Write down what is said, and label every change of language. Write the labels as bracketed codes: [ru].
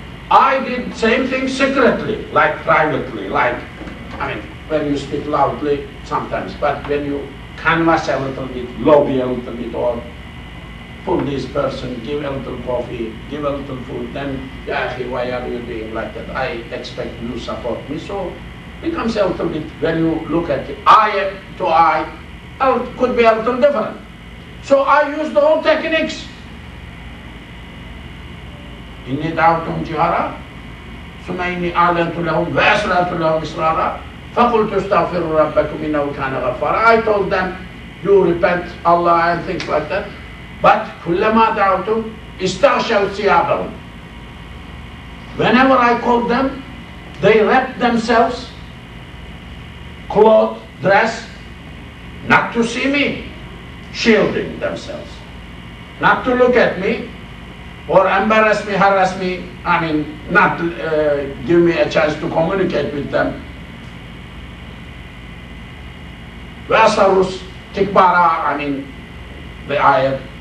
[en] I did same thing secretly, like privately, when you speak loudly sometimes, but when you canvass a little bit, lobby a little bit, or pull this person, give a little coffee, give a little food, then, why are you doing like that? I expect you support me. So it becomes a little bit, when you look at it, eye to eye, it could be a little different. So I used all techniques. [ar] إني دعوتهم جهارا ثم إني أعلنت لهم وأسررت لهم إسرارا فقلت استغفروا ربكم إنه كان غفارا. [en] I told them, you repent Allah and things like that. But [ar] كلما دعوتهم استغشوا ثيابهم. [en] Whenever I called them, they wrapped themselves, cloth, dress, not to see me, shielding themselves, not to look at me, or embarrass me, harass me, not give me a chance to communicate with them. [ar] وأصروا استكبارا عن [en] the ayah.